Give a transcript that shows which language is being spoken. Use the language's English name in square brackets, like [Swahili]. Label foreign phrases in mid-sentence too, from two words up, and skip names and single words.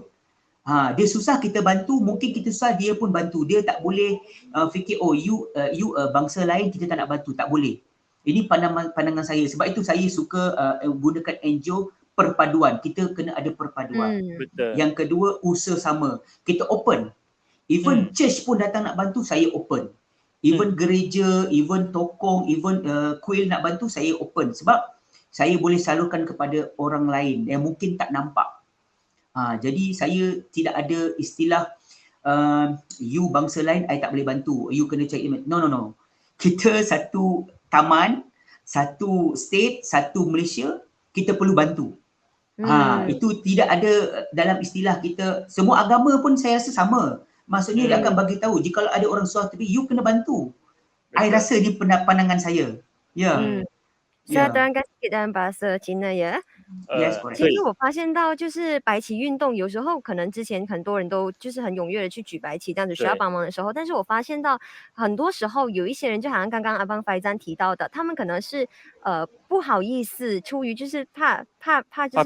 [Malay] Dia susah kita bantu, mungkin kita susah dia pun bantu. Dia tak boleh fikir you bangsa lain kita tak nak bantu, tak boleh. Ini pandangan saya. Sebab itu saya suka gunakan NGO perpaduan. Kita kena ada perpaduan. Betul. Yang kedua, usaha sama. Kita open. [English] Even church [Malay] pun datang nak bantu, saya open. Even gereja, even tokong, even kuil nak bantu, saya open. Sebab saya boleh salurkan kepada orang lain yang mungkin tak nampak. Jadi saya tidak ada istilah you bangsa lain, I tak boleh bantu. You kena cari. No. Kita satu taman, satu state, satu Malaysia, kita perlu bantu. Itu tidak ada dalam istilah kita. Semua agama pun saya rasa sama. Maksudnya dia akan bagi tahu jika ada orang susah tapi you kena bantu. I rasa ni pandangan saya. Ya. [Chinese] 现在当然该给大家把色情的也。其实我发现到就是白旗运动，有时候可能之前很多人都就是很踊跃的去举白旗，这样子需要帮忙的时候，但是我发现到很多时候有一些人，就好像刚刚阿邦Faizan提到的，他们可能是不好意思，出于就是怕就是